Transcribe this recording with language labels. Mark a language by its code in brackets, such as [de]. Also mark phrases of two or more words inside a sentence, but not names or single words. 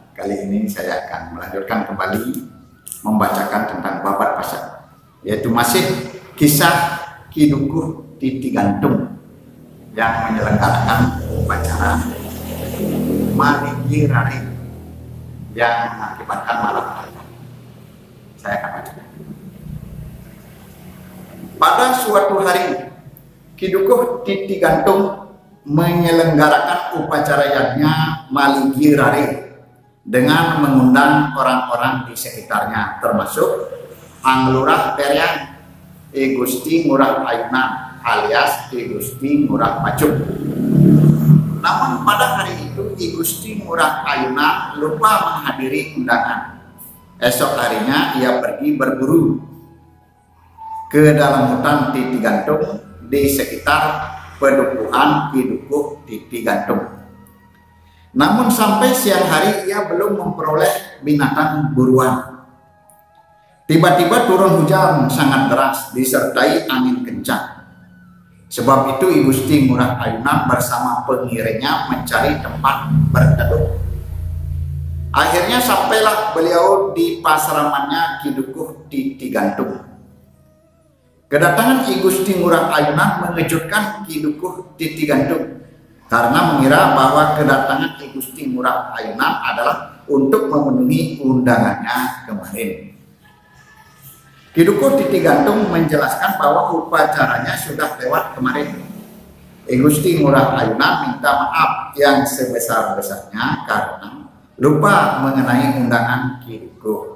[id] Kali ini saya akan melanjutkan kembali membacakan tentang babat pasal, yaitu masih kisah Ki Dukuh Titi Gantung yang menyelenggarakan upacara Maligi Rari yang mengakibatkan malapetaka. Saya akan bacakan. Pada suatu hari, Ki Dukuh Titi Gantung menyelenggarakan upacara yagna Maligi Rari dengan mengundang orang-orang di sekitarnya, termasuk Anglurah Perian, I Gusti Ngurah Ayunan alias I Gusti Ngurah Pacuk. Namun pada hari itu I Gusti Ngurah Ayunan lupa menghadiri undangan. Esok harinya ia pergi berburu ke dalam hutan Titi Gantung di sekitar pedukuhan Ki Dukuh Titi Gantung. Namun sampai siang hari ia belum memperoleh binatang buruan. Tiba-tiba turun hujan sangat deras disertai angin kencang. Sebab itu I Gusti Ngurah Ayunan bersama pengiringnya mencari tempat berteduh. Akhirnya sampailah beliau di pasramannya Ki Dukuh Titi Gantung. Kedatangan I Gusti Ngurah Ayunan mengejutkan Ki Dukuh Titi Gantung karena mengira bahwa kedatangan I Gusti Ngurah Ayunan adalah untuk memenuhi undangannya kemarin. Ki Dukuh Titi Gantung menjelaskan bahwa upacaranya sudah lewat kemarin. I Gusti Ngurah Ayunan minta maaf yang sebesar-besarnya karena lupa mengenai undangan Ki Dukuh.